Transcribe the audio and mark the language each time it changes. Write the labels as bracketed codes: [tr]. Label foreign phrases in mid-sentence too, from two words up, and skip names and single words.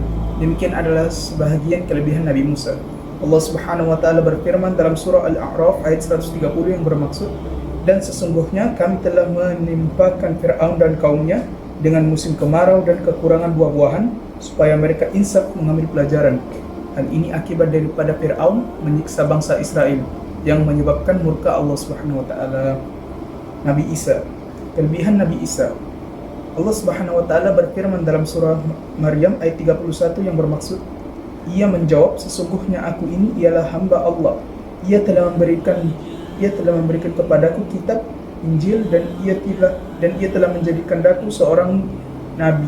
[ms] Demikian adalah sebahagian kelebihan Nabi Musa. [ar] الله سبحانه وتعالى [ms] berfirman dalam surah Al-A'raf ayat 130 yang bermaksud, dan sesungguhnya kami telah menimpakan Fir'aun dan kaumnya dengan musim kemarau dan kekurangan buah-buahan supaya mereka insaf mengambil pelajaran. Hal ini akibat daripada Fir'aun menyiksa bangsa Israel yang menyebabkan murka [ar] الله سبحانه وتعالى. [ms] Nabi Isa, kelebihan Nabi Isa. [ar] الله سبحانه وتعالى [ms] berfirman dalam surah Maryam ayat 31 yang bermaksud, ia menjawab, sesungguhnya aku ini ialah hamba Allah. Ia telah memberikan kepadaku kitab Injil dan ia telah menjadikan aku seorang nabi.